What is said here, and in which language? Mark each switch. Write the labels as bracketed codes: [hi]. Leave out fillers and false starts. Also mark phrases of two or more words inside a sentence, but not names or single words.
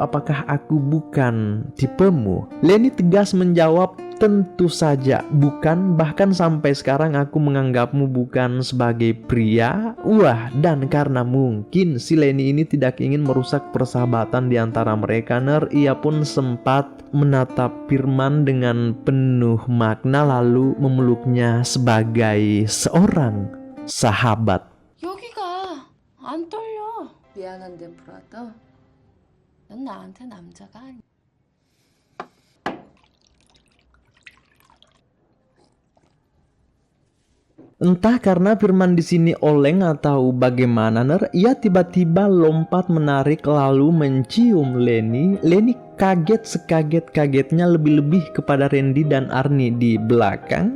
[id] Apakah aku bukan tipemu?" Leni tegas menjawab, "Tentu saja bukan, bahkan sampai sekarang aku menganggapmu bukan sebagai pria." Wah, dan karena mungkin si Leni ini tidak ingin merusak persahabatan di antara mereka Ner, ia pun sempat menatap Firman dengan penuh makna lalu memeluknya sebagai seorang sahabat. [ko] 여기가 안 떨려. 미안한데 브라더. 넌 나한테 남자가 아니야. [id] Entah karena Firman di sini oleng atau bagaimana Ner, ia tiba-tiba lompat menarik lalu mencium Leni. Leni kaget sekaget-kagetnya, lebih-lebih kepada Randy dan Arnie di belakang.